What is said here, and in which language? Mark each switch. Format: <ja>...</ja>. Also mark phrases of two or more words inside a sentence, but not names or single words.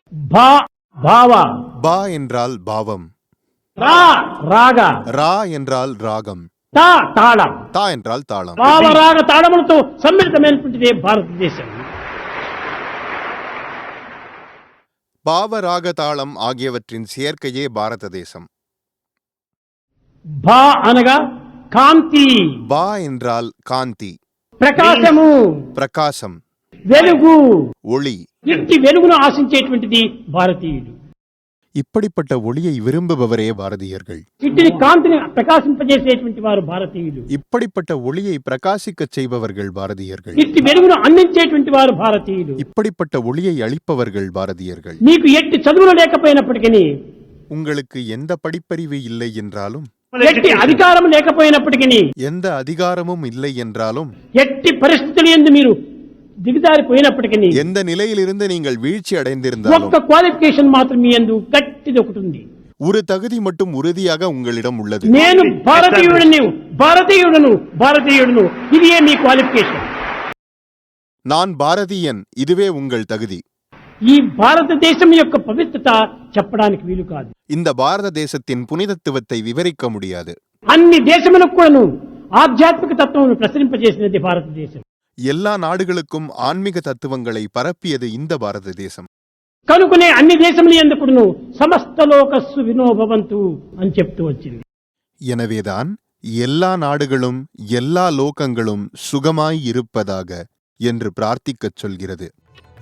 <ta>பா பாவா. பா என்றால் பாவம்.</ta> <te>ரா రాగ.</te> <ta>ரா என்றால் ராகம்.</ta> <te>తా తాళం.</te> <ta>தா என்றால் தாளம்.</ta> <te>భావరాగ తాళములతో సమ్మిళితమైనటువంటిదే భారతదేశం.</te> <ta>பாவராக தாளம் ஆகியவற்றின் சேர்க்கையே பாரத தேசம்.</ta> <te>భా అనగా కాంతి,</te> <ta>பா என்றால் காந்தி,</ta> <te>ప్రకాశము,</te> <ta>பிரகாசம்,</ta> <te>వెలుగు.</te> <ta>ஒளி.</ta> <te>ఇట్టి వెలుగును ఆశించేటువంటిది భారతీయుడు.</te> <ta>இப்படிப்பட்ட ஒளியை விரும்புபவரே பாரதியர்கள்.</ta> <te>ఇట్టిని కాంతిని ప్రకాశింపజేసేటువంటి వారు భారతీయులు.</te> <ta>இப்படிப்பட்ட ஒளியை பிரகாசிக்கச் செய்பவர்கள் பாரதியர்கள்.</ta> <te>ఇట్టి వెలుగును అందించేటువంటి వారు భారతీయులు.</te> <ta>இப்படிப்பட்ட ஒளியை அளிப்பவர்கள் பாரதியர்கள்.</ta> <te>మీకు ఎట్టి చదువులు లేకపోయినప్పటికీ,</te> <ta>உங்களுக்கு எந்த படிப்பறிவு இல்லை என்றாலும்,</ta> <te>ఎట్టి అధికారం లేకపోయినప్పటికీ,</te> <ta>எந்த அதிகாரமும் இல்லை என்றாலும்,</ta> <te>ఎట్టి పరిస్థితులు యందు మీరు దిగజారిపోయినప్పటికీ,</te> <ta>எந்த நிலையிலிருந்து நீங்கள் வீழ்ச்சி அடைந்திருந்தாலும்,</ta> <te>ఒక్క క్వాలిఫికేషన్ మాత్రం మీ యందు గట్టిది ఒకటి ఉంది.</te> <ta>ஒரு தகுதி மட்டும் உறுதியாக உங்களிடம் உள்ளது.</ta> <te>నేను భారతీయుడను, భారతీయుడను, భారతీయుడను. ఇదే మీ క్వాలిఫికేషన్.</te> <ta>நான் பாரதியன், இதுவே உங்கள் தகுதி.</ta> <te>ఈ భారతదేశం యొక్క పవిత్రత చెప్పడానికి వీలు కాదు.</te> <ta>இந்த பாரத தேசத்தின் புனிதத்துவத்தை விவரிக்க முடியாது.</ta> <te>అన్ని దేశములకు కూడాను ఆధ్యాత్మిక తత్వమును ప్రసరింపజేసినది భారతదేశం.</te> <ta>எல்லா நாடுகளுக்கும் ஆன்மீக தத்துவங்களை பரப்பியது இந்த பாரத தேசம்.</ta> <te>కనుకనే అన్ని దేశముల యందు కూడాను</te> <sa>సమస్త లోకస్సు వినోభవంతు</sa> <te>అని చెప్తూ వచ్చింది.</te> <ta>எனவேதான் எல்லா நாடுகளும் எல்லா லோகங்களும் சுகமாய் இருப்பதாக என்று பிரார்த்திக்கச் சொல்கிறது.</ta>